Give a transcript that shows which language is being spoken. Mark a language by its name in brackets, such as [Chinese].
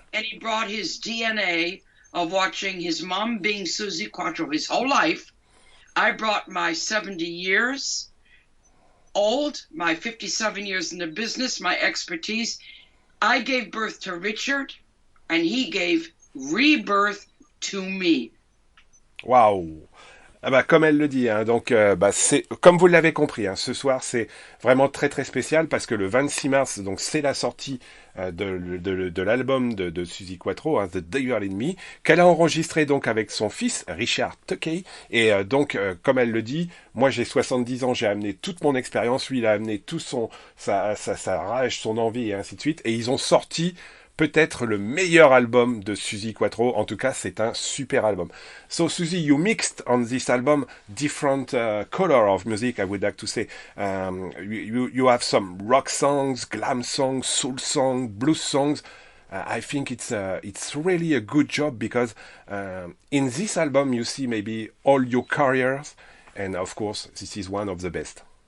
[English] and he brought his DNA of watching his mom being Suzi Quatro his whole life. I brought my 70 years old, my 57 years in the business, my expertise. I gave birth to Richard, and he gave rebirth to me. Waouh! [French] Ah bah, comme elle le dit, hein, donc bah, c'est comme vous l'avez compris, hein, ce soir c'est vraiment très très spécial parce que le 26 mars, donc c'est la sortie de l'album de Suzi Quatro, hein, The Devil in Me, qu'elle a enregistré donc avec son fils Richard Tuckey. Et comme elle le dit, moi j'ai 70 ans, j'ai amené toute mon expérience, lui il a amené tout sa rage, son envie et ainsi de suite. Et ils ont sorti peut-être le meilleur album de Suzi Quatro. En tout cas, c'est un super album. [English] So, Suzi, you mixed on this album different color of music, I would like to say. You have some rock songs, glam songs, soul songs, blues songs. I think it's really a good job because in this album you see maybe all your careers, and of course this is one of the best.